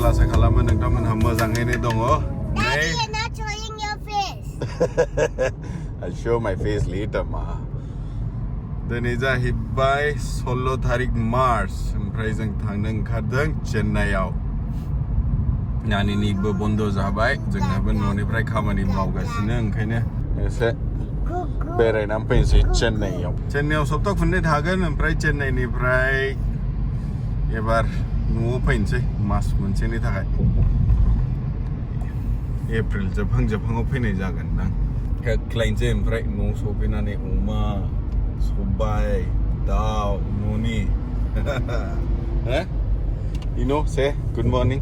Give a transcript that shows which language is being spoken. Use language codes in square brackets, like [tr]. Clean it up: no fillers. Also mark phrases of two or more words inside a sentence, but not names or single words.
[brx] Asa khalaman nongtamon mojangaino dong. [en] Daddy, you're not showing your face. I'll show my face later, ma. Then is a hibbai 16 tarik Mars. [brx] Oमफ्राय जों थांनो ओंखारदों चेन्नाइआव. नानिनिबो बन्द जाबाय. जोंहाबो न'निफ्राय खामानि मावगासिनो ओंखायनो एसे बेरायनानै फैनोसै चेन्नाइआव. चेन्नाइआव सप्ता खननै थागोन ओमफ्राय चेन्नाइनिफ्राय एबार न'आव फैनोसै मास मोनसेनि थाखाय एप्रिल जोबहां फैनाय जागोन दां खेख्लायनोसै ओमफ्राय न'आव सफैनानै अमा सबाय दाउ न'नि इनो [en] say good morning